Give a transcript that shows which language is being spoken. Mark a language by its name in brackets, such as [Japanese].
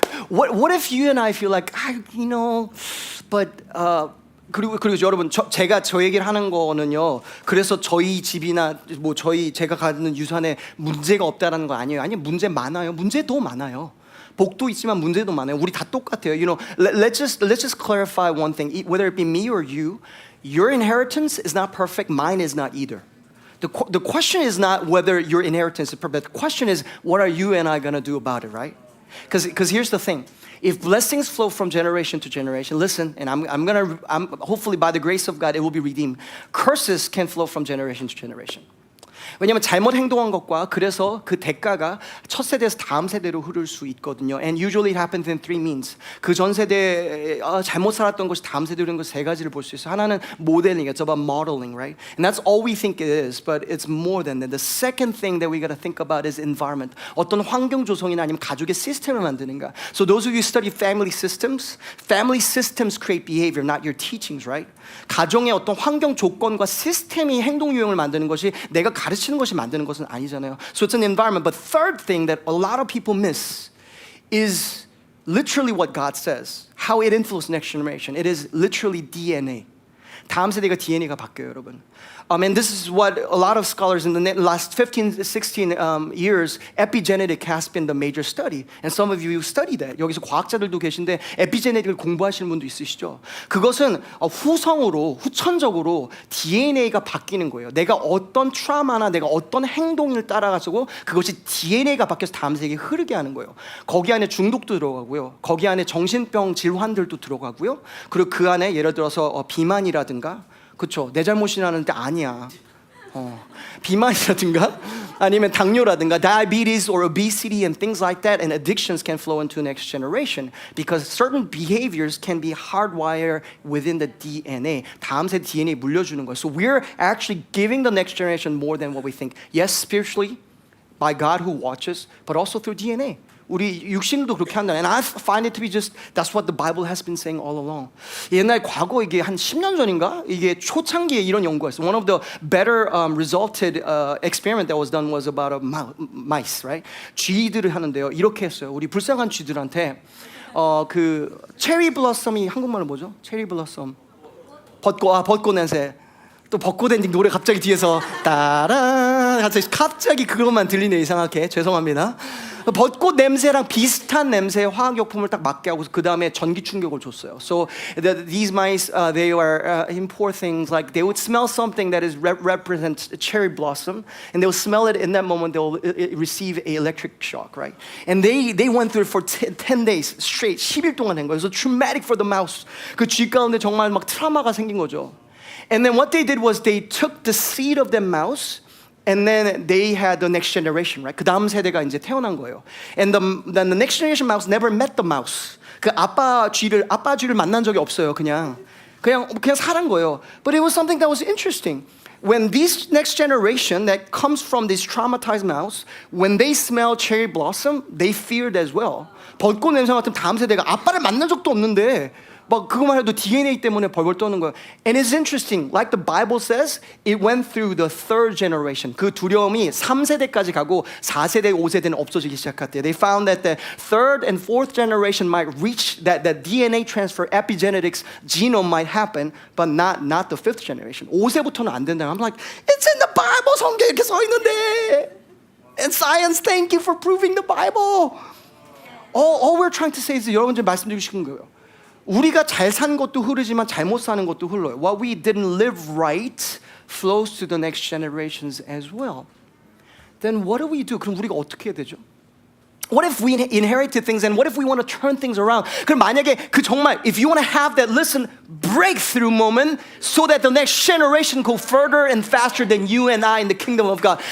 [English] What if you and I feel like, you know, but [Korean] 그리고 여러분 제가 저 얘기를 하는 거는요. 그래서 저희 집이나 뭐 제가 갖는 유산에 문제가 없다라는 거 아니에요. 아니 문제 많아요. 문제도 많아요. 복도 있지만 문제도 많아요. 우리 다 똑같아요. [English] You know, let's just clarify one thing. Whether it be me or you, your inheritance is not perfect. Mine is not either. The question is not whether your inheritance is perfect. The question is, what are you and I going to do about it, right? Because here's the thing. If blessings flow from generation to generation, listen, and I'm hopefully by the grace of God, it will be redeemed. Curses can flow from generation to generation. [Korean] 왜냐하면 잘못 행동한 것과 그래서 그 대가가 첫 세대에서 다음 세대로 흐를 수 있거든요. [English] And usually it happens in three means. [Korean] 그 전 세대에 잘못 살았던 것이 다음 세대로 흐르는 것 세 가지를 볼 수 있어요. 하나는 [English] modeling, it's about modeling, right? And that's all we think it is, but it's more than that. The second thing that we got to think about is environment. [Korean] 어떤 환경 조성이나 아니면 가족의 시스템을 만드는가. [English] So those of you who study family systems create behavior, not your teachings, right? [Korean] 가정의 어떤 환경 조건과 시스템이 행동 유형을 만드는 것이 내가 가르치는 것이 만드는 것은 아니잖아요. [English] So it's an environment. But third thing that a lot of people miss is literally what God says. How it influences next generation. It is literally DNA. [Korean] 다음 세대가 DNA가 바뀌어요, 여러분. [English] And this is what a lot of scholars in the last 15, 16 years, epigenetic has been the major study. And some of you study that. [Korean] 여기서 과학자들도 계신데 에피제네틱을 공부하시는 분도 있으시죠. 그것은 후천적으로 DNA가 바뀌는 거예요. 내가 어떤 트라우마나 내가 어떤 행동을 따라가지고 그것이 DNA가 바뀌어서 다음 세대에 흐르게 하는 거예요. 거기 안에 중독도 들어가고요. 거기 안에 정신병 질환들도 들어가고요. 그리고 그 안에 예를 들어서 비만이라든가 그렇죠. 내 잘못이라는데 아니야. 비만이라든가 아니면 당뇨라든가 [English] diabetes or obesity and things like that and addictions can flow into the next generation because certain behaviors can be hardwired within the DNA. [Korean] 다음 세대 DNA 물려주는 거예요. [English] So we're actually giving the next generation more than what we think. Yes, spiritually by God who watches, but also through DNA. [Korean] 우리 육신도 그렇게 한다. [English] And I find it to be just that's what the Bible has been saying all along. [Korean] 옛날 과거 이게 한 10년 전인가 이게 초창기에 이런 연구가 있어요. [English] One of the better resulted experiment that was done was about mice, right? [Korean] 쥐들을 하는데요. 이렇게 했어요. 우리 불쌍한 쥐들한테 그 체리 블러썸이 한국말로 뭐죠? 체리 블러썸. 벚꽃 냄새. 또 벚꽃 엔딩 노래 갑자기 뒤에서 따라 갑자기 그것만 들리네 이상하게 죄송합니다. 벚꽃 냄새랑 비슷한 냄새의 화학약품을 딱 맞게 하고 그 다음에 전기 충격을 줬어요. [English] So these mice they were in poor things like they would smell something that is represents cherry blossom and they will smell it in that moment they will receive a electric shock, right? And they went through it for 10 days straight [Korean] 10일 동안 한 거예요. [English] So traumatic for the mouse. [Korean] 그 쥐 가운데 정말 막 트라우마가 생긴 거죠. [English] And then what they did was they took the seed of the mouse and then they had the next generation, right? [Korean] 그 다음 세대가 이제 태어난 거예요. [English] And then the next generation mouse never met the mouse. [Korean] 그 아빠 쥐를 만난 적이 없어요. 그냥 살은 거예요. [English] But it was something that was interesting. When this next generation that comes from this traumatized mouse, when they smell cherry blossom, they feared as well. [Korean] 벚꽃 냄새 같은 다음 세대가 아빠를 만난 적도 없는데 막 그거만 해도 DNA 때문에 벌벌 떠는 거예요. [English] And it's interesting. Like the Bible says, it went through the third generation. [Korean] 그 두려움이 3세대까지 가고 4세대, 5세대는 없어지기 시작했대요. [English] They found that the third and fourth generation might reach that DNA transfer, epigenetics, genome might happen, but not the fifth generation. [Korean] 5세부터는 안 된다. [English] I'm like, it's in the Bible. [Korean] 성경에 이렇게 써 있는데. [English] And science, thank you for proving the Bible. All we're trying to say is [Korean] 여러분 좀 말씀드리고 싶은 거예요. 우리가 잘 산 것도 흐르지만 잘못 사는 것도 흘러요. [English] What we didn't live right flows to the next generations as well. Then what do we do? [Korean] 그럼 우리가 어떻게 해야 되죠? [English] What if we inherited things and what if we want to turn things around? [Korean] 그럼 만약에 그 정말 [English] if you want to have that listen breakthrough moment so that the next generation go further and faster than you and I in the kingdom of God.